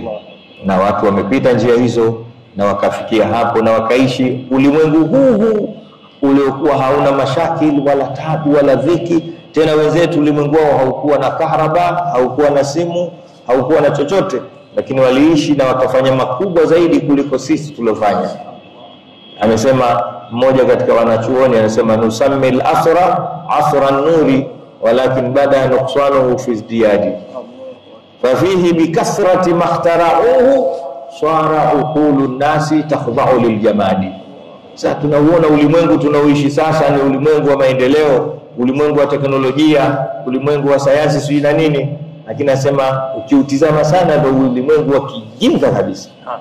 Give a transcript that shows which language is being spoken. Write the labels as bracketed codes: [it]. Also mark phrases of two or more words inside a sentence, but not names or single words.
[sw] Na watu wamepita njia hizo na wakafikia hapo na wakaishi ulimwengu huu uliokuwa hauna mashakili wala tabu wala dhiki. Tena wenzetu ulimwengu wao haukuwa na kahraba, haukuwa na simu, haukuwa na chochote, lakini waliishi na wakafanya makubwa zaidi kuliko sisi tuliofanya. Amesema mmoja katika wanachuoni, anasema [ar] نسمي العصر عصر النور ولكن بدا نقصانه في ازدياد. ففيه بكثرة مخترعه صار عقول الناس تخضع للجماد. [sw] Sasa tunauona ulimwengu tunaoishi sasa ni ulimwengu wa maendeleo, ulimwengu wa teknolojia, ulimwengu wa sayansi sio na nini, lakini nasema ukiutizama sana ndio ulimwengu wa kijinga kabisa.